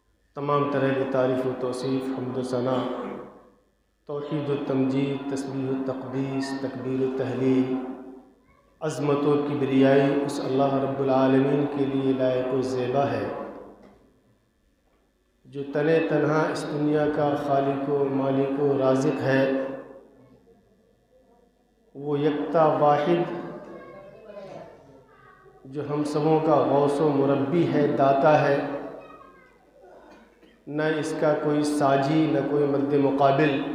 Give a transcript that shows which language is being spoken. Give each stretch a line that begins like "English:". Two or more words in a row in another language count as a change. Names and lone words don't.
Urdu: تمام طرح کی تعریف و توصیف، حمد و ثنا، توحید و تمجید، تسبیح و تقدیس، تکبیر و تحلیل، عظمت و کبریائی اس اللہ رب العالمین کے لیے لائق و زیبا ہے جو تنہا اس دنیا کا خالق و مالک و رازق ہے۔ وہ یکتا واحد جو ہم سبوں کا غوث و مربی ہے، داتا ہے، نہ اس کا کوئی ساجی نہ کوئی مد مقابل۔